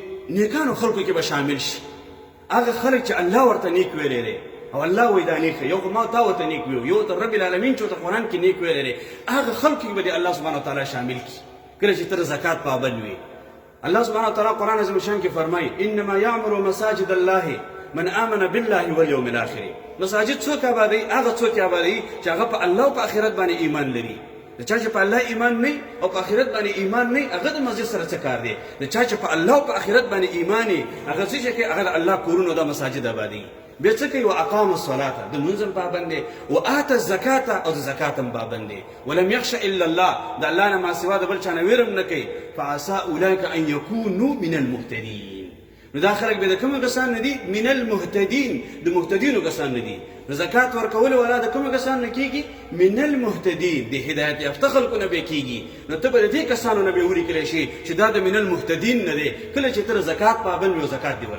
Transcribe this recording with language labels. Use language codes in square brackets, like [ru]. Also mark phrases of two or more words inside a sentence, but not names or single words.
[ps] نیکانو خلکو کې به شامل شي هغه خلک چې الله ورته نیک ویلی دی او الله وایي دا نیک یو خو ما تا ورته نیک ویو یو ته رب العالمین چې ورته قرآن کې نیک ویلی دی هغه خلکو کې به د الله [ar] سبحانه وتعالی [ps] شامل کړي کله چې ته زکات پابند وي الله [ar] سبحانه وتعالی [ps] قرآن عظیم شان کې فرمایي [ar] انما یعمر مساجد الله من آمن بالله والیوم الاخر [ps] مساجد څوک آبادوي هغه څوک آبادوي چې هغه په الله او په آخرت باندې ایمان لري د چا چې په الله ایمان نه او په آخرت باندې ایمان نه هغه د مسجد سره څه کار دی د چا چې په الله او په آخرت باندې ایمان نه هغه څه چې هغه الله کورونه د مساجد آبادي بیا څه کوي [ar] واقام الصلاه [ps] د منځم پابند دی [ar] وآت الزکات [ps] او د زکات هم پابند دی ولم [ar] يخش الا الله [ps] د الله نه ما سوا د بل چا نه ویرم نه کوي [ar] فعسى اولئک ان یکونوا من المهتدین [ps] نو دا خلک به د کومو کسان نه دي [ar] من المهتدین [ps] د مهتدینو کسان نه دي نو زکات ورکول ولا د کومو کسان نه کیږي [ar] من المهتدین [ps] د هدایت یافته خلکو نه به کیږي نو ته به د دې کسانو نه به ولیکلی شي چې دا د [ar] من المهتدین [ps] نه دی کله چې ته زکات پابند وي او زکات دې